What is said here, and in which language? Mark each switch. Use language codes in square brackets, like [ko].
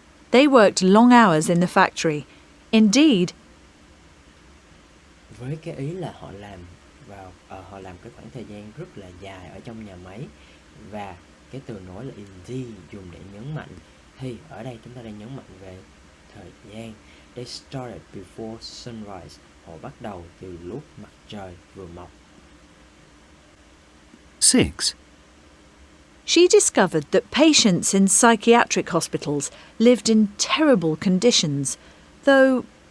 [en] they worked long hours in the factory. Indeed, [vi] Với cái ý là họ làm cái khoảng thời gian rất là dài ở trong nhà máy, và cái từ nối là indeed dùng để nhấn mạnh, thì ở đây chúng ta đang nhấn mạnh về thời gian. [en] They started before sunrise. [vi] Họ bắt đầu từ lúc mặt trời vừa mọc. [en] 6. she discovered that patients in psychiatric hospitals lived in terrible conditions, though